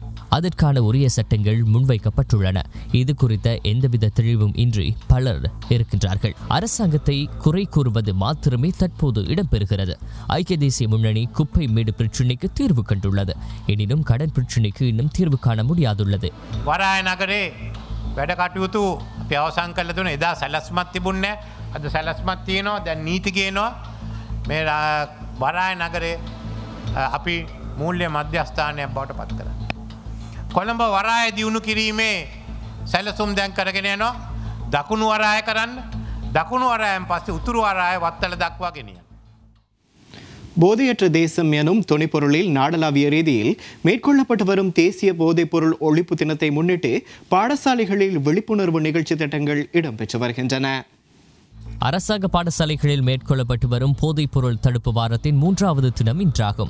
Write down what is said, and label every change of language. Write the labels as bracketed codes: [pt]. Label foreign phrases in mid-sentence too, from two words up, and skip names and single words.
[ta] அதற்கான உரிய சட்டங்கள் முன்வைக்கப்பட்டுள்ளன. இது குறித்த எந்தவித தெளிவும் இன்றி பலர் இருக்கின்றார்கள். அரசாங்கத்தை குறை கூறுவது மாத்திரமே தற்போது இடம்பெறுகிறது. ஐக்கிய தேசிய முன்னணி குப்பை மேடு பிரச்சினைக்கு தீர்வு கண்டுள்ளது. எனினும் கடன் பிரச்சினைக்கு இன்னும் தீர்வு காண முடியாதுள்ளது. [si] වරාය නගරේ වැඩ කටයුතු අපි අවසන් කරලා දුන්නා. එදා සැලැස්මක් තිබුණේ නැහැ. අද සැලැස්මක් තියෙනවා. දැන් නීති ගේනවා. මේ වරාය නගරේ අපි මූල්‍ය මධ්‍යස්ථානයක් බවට පත් කරා. කොළඹ වරාය දියුණු කිරීමේ සැලසුම් දැන් කරගෙන යනවා. දකුණු වරාය කරන්න. දකුණු වරායෙන් පස්සේ උතුරු වරාය වත්තල දක්වා ගෙනියන්න. [ta] போதையற்ற தேசம் எனும் துணைப்பொருளில் நாடளாவிய ரீதியில் மேற்கொள்ளப்பட்டு வரும் தேசிய போதைப்பொருள் ஒழிப்பு தினத்தை முன்னிட்டு பாடசாலைகளில் விழிப்புணர்வு நிகழ்ச்சி திட்டங்கள் இடம்பெற்று வருகின்றன. அரசாங்க பாடசாலைகளில் மேற்கொள்ளப்பட்டு வரும் போதைப் பொருள் தடுப்பு வாரத்தின் 3வது தினம் இன்றாகும்.